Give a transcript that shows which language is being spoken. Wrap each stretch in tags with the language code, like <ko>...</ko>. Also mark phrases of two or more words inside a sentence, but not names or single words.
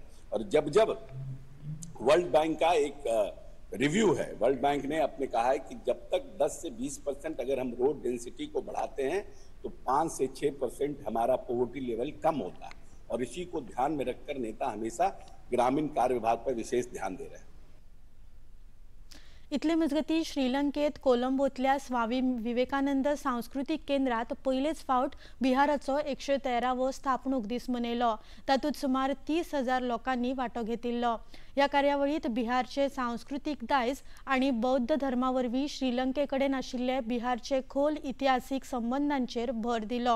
<hi>और जब जब वर्ल्ड बैंक का एक रिव्यू है, वर्ल्ड बैंक ने अपने कहा है कि जब तक 10 से 20% अगर हम</hi> <en>road density</en> <hi>को बढ़ाते हैं तो 5 से 6% हमारा</hi> <en>poverty level</en> <hi>कम होता है। और इसी को ध्यान में रखकर नेता हमेशा ग्रामीण कार्य विभाग पर विशेष ध्यान दे रहे हैं।</hi> <kok>इतले मजगती श्रीलंकेत कोलंबोतल्या स्वामी विवेकानंद सांस्कृतिक केंद्रात पहिलेच फावट बिहाराचो 113वो स्थापणूक दीस मनयलो। तातूंत सुमार 30,000 लोकांनी वांटो घेतिल्लो। ह्या कार्यावळीत बिहारचे सांस्कृतिक दायज आणि बौद्ध धर्मावरवीं श्रीलंकेकडेन आशिल्ले बिहारचे खोल इतिहासीक संबंधांचेर भर दिलो।</kok>